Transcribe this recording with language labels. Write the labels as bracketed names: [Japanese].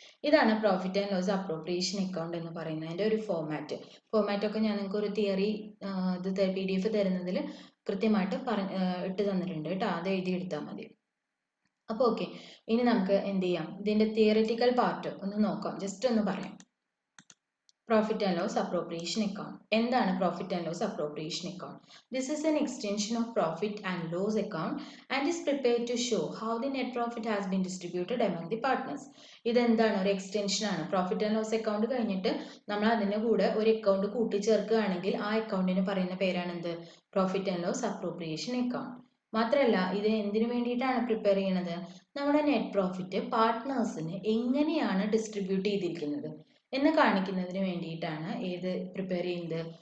[Malayalam] ഇതാണ് profit and loss appropriation account എന്ന് പറയുന്നതിൻ്റെ ഒരു ഫോമാറ്റൊക്കെ ഞാൻ നിങ്ങൾക്ക് ഒരു തിയറി ഇത് PDF തരുന്നതിൽ കൃത്യമായിട്ട് ഇട്ട് തന്നിട്ടുണ്ട് കേട്ടോ. അത് എഴുതി എടുത്താൽ മതി. അപ്പോൾ ഓക്കെ, ഇനി നമുക്ക് എന്ത് ചെയ്യാം? ഇതിൻ്റെ തിയറിറ്റിക്കൽ പാർട്ട് ഒന്ന് നോക്കാം. ജസ്റ്റ് ഒന്ന് പറയാം. [English] Profit and loss appropriation account. [Malayalam] എന്താണ് [English] profit and loss appropriation account? This is an extension of profit and loss account and is prepared to show how the net profit has been distributed among the partners. [Malayalam] ഇതെന്താണ്? ഒരു extension ആണ്. Profit and loss account കഴിഞ്ഞിട്ട് നമ്മൾ അതിൻ്റെ കൂടെ ഒരു account കൂട്ടിച്ചേർക്കുകയാണെങ്കിൽ ആ അക്കൗണ്ടിന് പറയുന്ന പേരാണ് എന്ത്? Profit and loss appropriation account. മാത്രമല്ല ഇത് എന്തിനു വേണ്ടിയിട്ടാണ് പ്രിപ്പയർ ചെയ്യണത്? നമ്മുടെ നെറ്റ് പ്രോഫിറ്റ് പാർട്ട്നേഴ്സിന് എങ്ങനെയാണ് ഡിസ്ട്രിബ്യൂട്ട് ചെയ്തിരിക്കുന്നത് എന്ന് കാണിക്കുന്നതിന് വേണ്ടിയിട്ടാണ് ഏത് പ്രിപ്പയർ ചെയ്യുന്നത്?